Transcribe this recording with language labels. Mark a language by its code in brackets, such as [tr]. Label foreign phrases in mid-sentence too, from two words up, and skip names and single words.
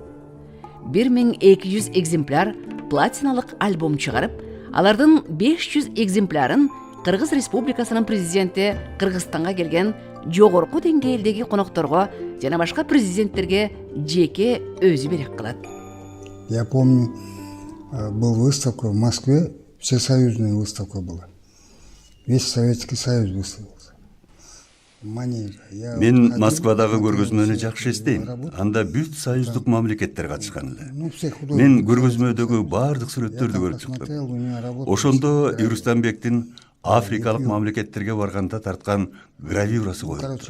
[ky] 1200 экземпляр платиналык альбом чыгарып, алардын 500 экземплярын Кыргыз Республикасынын президенти Кыргызстанга келген жогорку деңгээлдеги конокторго жана башка президенттерге жеке өзү берек кылат. [ru] Я помню, была выставка в Москве, всесоюзная выставка была. Весь Советский Союз выставился. [ky] Мен Москвадагы көргөзмөнү жакшы эстейм. Анда бүт союздук мамлекеттер катышкан эле. Мен көргөзмөдөгү баардык сүрөттөрдү көрүп чыктым. Ошондо Юрустамбектин Африкалык мамлекеттерге барганда тарткан гравюрасы коюлду.